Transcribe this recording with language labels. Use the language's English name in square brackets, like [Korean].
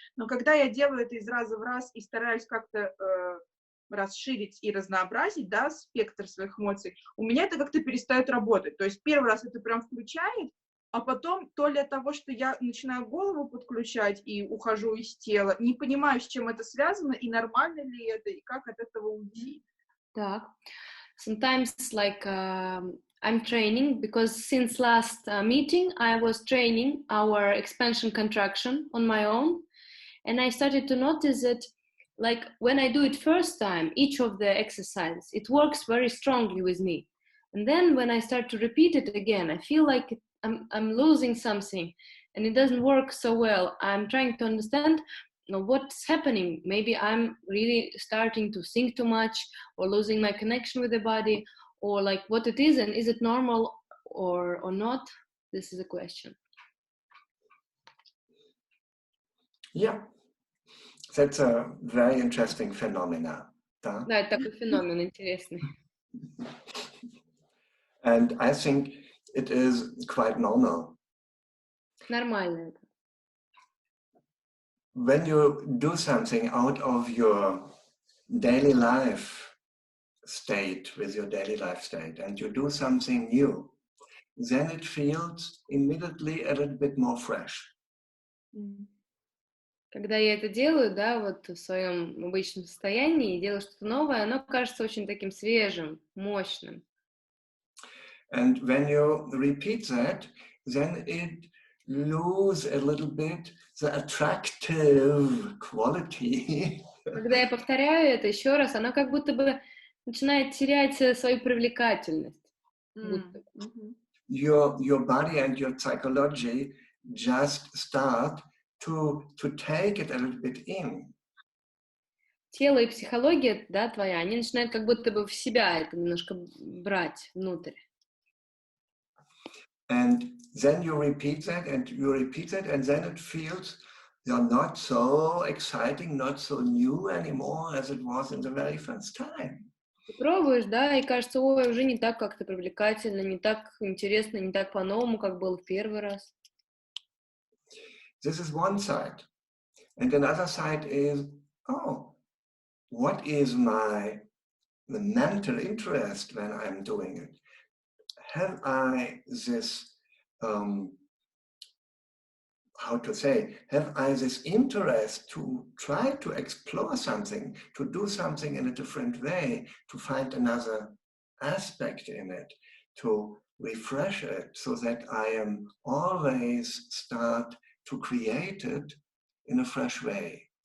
[Russian] Но когда я делаю это из раза в раз и стараюсь как-то расширить и разнообразить, да, спектр своих эмоций, у меня это как-то перестает работать. То есть первый раз это прям включает, а потом то ли от того, что я начинаю голову подключать и ухожу из тела, не понимаю, с чем это связано, и нормально ли это, и как от этого уйти. Так. [English] Sometimes like I'm training because since last meeting I was training our expansion contraction on my own, and I started to notice that like when I do it first time, each of the exercises, it works very strongly with me. And then when I start to repeat it again, I feel like I'm losing something and it doesn't work so well. I'm trying to understand what's happening. Maybe I'm really starting to think too much or losing my connection with the body, or like what it is, and is it normal or not? This is a question. Yeah, that's a very interesting phenomenon. [Russian] Да, это такой феномен интересный. [English] And I think it is quite normal. [Russian] Нормально это. [English] When you do something out of your daily life state, with your daily life state, and you do something new, then it feels immediately a little bit more fresh. [Russian] Когда я это делаю, да, вот в своем обычном состоянии, и делаю что-то новое, оно кажется очень таким свежим, мощным. [English] And when you repeat that, then it loses a little bit the attractive quality. [Russian] Когда я повторяю это еще раз, оно как будто бы начинает терять свою привлекательность. [English] Your body and your psychology just start to take it a little bit in. [Russian] Тело и психология, да, твоя, они начинают как будто бы в себя это немножко брать внутрь. [English] And then you repeat that, and then it feels not so exciting, not so new anymore as it was in the very first time. [Russian] Ты пробуешь, да, и кажется, ой, уже не так как-то привлекательно, не так интересно, не так по-новому, как было в первый раз. [English] This is one side. And another side is, oh, what is my the mental interest when I'm doing it. Have I this, how to say, have I this interest to try to explore something, to do something in a different way, to find another aspect in it, to refresh it, so that I am always start to create it in a fresh way.